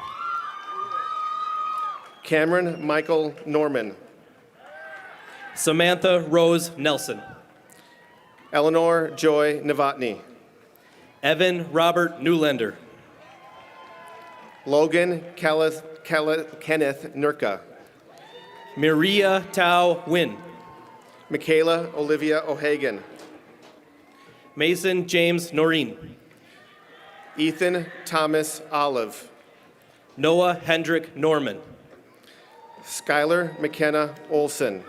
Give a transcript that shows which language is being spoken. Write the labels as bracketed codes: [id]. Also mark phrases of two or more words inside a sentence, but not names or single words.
[en] Cameron Michael Norman. Samantha Rose Nelson. Eleanor Joy Novotny. Evan Robert Newlander. Logan Kenneth Nurka. Maria Tao Win. Michaela Olivia O'Hagan. Mason James Noreen. Ethan Thomas Olive. Noah Hendrick Norman. Skylar McKenna Olson.